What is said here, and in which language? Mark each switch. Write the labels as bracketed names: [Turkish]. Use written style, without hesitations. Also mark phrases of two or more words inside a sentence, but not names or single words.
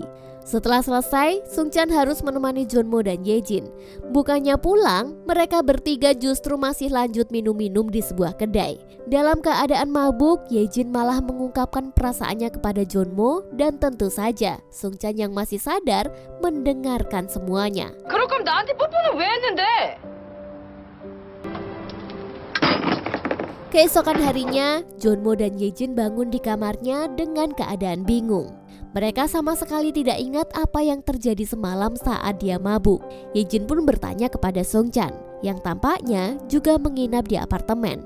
[Indonesian] Setelah selesai, Sungchan harus menemani Junmo dan Yejin. Bukannya pulang, mereka bertiga justru masih lanjut minum-minum di sebuah kedai. Dalam keadaan mabuk, Yejin malah mengungkapkan perasaannya kepada Junmo dan tentu saja Sungchan yang masih sadar mendengarkan semuanya. [Korean] 그럴 거면 나한테 뽀뽀는 왜 했는데? [Indonesian] Keesokan harinya, Junmo dan Yejin bangun di kamarnya dengan keadaan bingung. Mereka sama sekali tidak ingat apa yang terjadi semalam saat dia mabuk. Yejin pun bertanya kepada Sungchan, yang tampaknya juga menginap di apartemen.